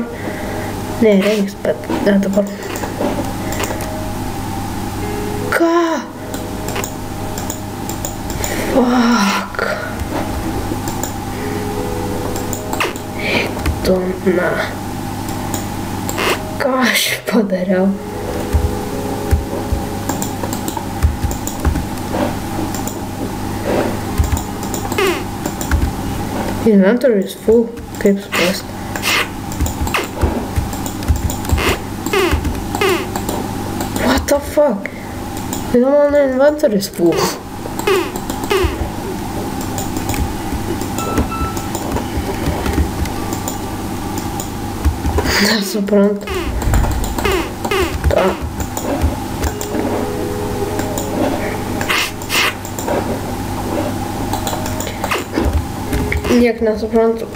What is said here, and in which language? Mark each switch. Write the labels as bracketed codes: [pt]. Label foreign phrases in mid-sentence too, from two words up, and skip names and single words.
[lt] Ne, reiks, bet ne dabar. Ką? [en] Fuck. [lt] Na. Ką aš padariau? [en] Inventory is full. [lt] Kaip suprast? [en] What the fuck? Mano inventory is full. [lt] Nesuprantu. Ta. Niek nesuprantu.